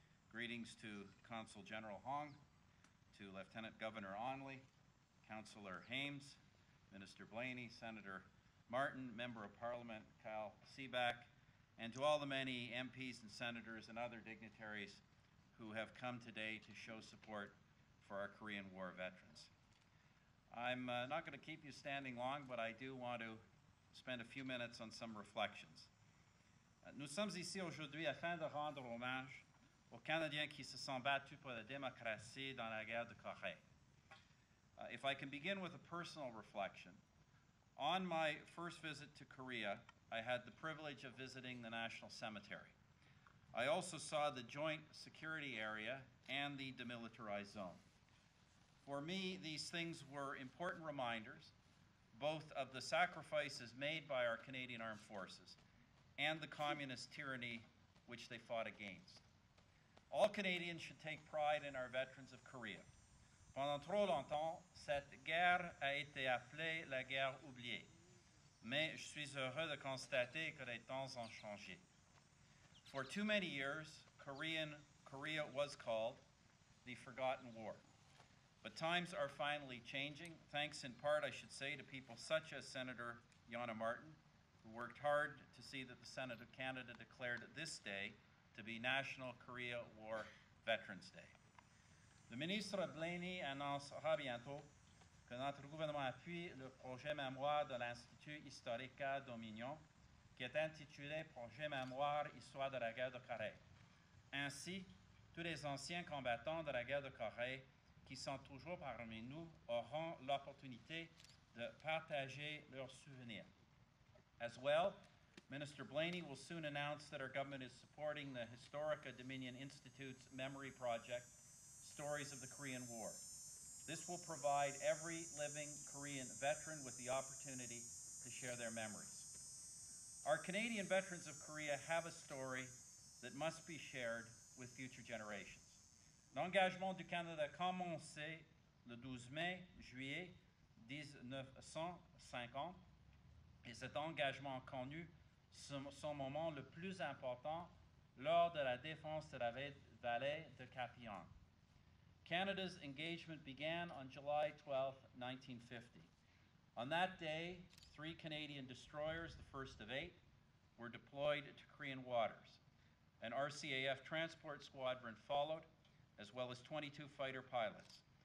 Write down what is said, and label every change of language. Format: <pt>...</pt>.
<en>Greetings to Consul General Hong, to Lieutenant Governor Onley, Councillor Hames, Minister Blaney, Senator Martin, Member of Parliament Kyle Seaback, and to all the many MPs and senators and other dignitaries who have come today to show support for our Korean War veterans. I'm not going to keep you standing long, but I do want to spend a few minutes on some reflections.</en> <fr>Nous sommes ici aujourd'hui afin de rendre hommage aux Canadiens qui se sont battus pour la démocratie dans la guerre de Corée.</fr> <en>If I can begin with a personal reflection, on my first visit to Korea, I had the privilege of visiting the National Cemetery. I also saw the Joint Security Area and the demilitarized zone. For me, these things were important reminders, both of the sacrifices made by our Canadian Armed Forces and the communist tyranny which they fought against. All Canadians should take pride in our veterans of Korea.</en> <fr>Pendant trop longtemps, cette guerre a été appelée la guerre oubliée. Mais je suis heureux de constater que les temps ont changé.</fr> <en>For too many years, Korea was called the Forgotten War. But times are finally changing, thanks in part, I should say, to people such as Senator Yana Martin, who worked hard to see that the Senate of Canada declared this day to be National Korea War Veterans Day.</en> <fr>Le ministre Blaney annoncera bientôt que notre gouvernement appuie le projet mémoire de l'Institut historique Dominion, qui est intitulé Projet mémoire Histoire de la guerre de Corée. Ainsi, tous les anciens combattants de la guerre de Corée qui sont toujours parmi nous auront l'opportunité de partager leurs souvenirs.</fr> <en>As well, Minister Blaney will soon announce that our government is supporting the Historica Dominion Institute's memory project, Stories of the Korean War. This will provide every living Korean veteran with the opportunity to share their memories. Our Canadian veterans of Korea have a story that must be shared with future generations.</en> <fr>L'engagement du Canada a commencé le 12 juillet 1950 et cet engagement a connu son moment le plus important lors de la défense de la vallée de Kapyong.</fr> <en>Canada's engagement began on July 12, 1950. On that day, 3 Canadian destroyers, the first of 8, were deployed to Korean waters. An RCAF transport squadron followed, as well as 22 fighter pilots.</en>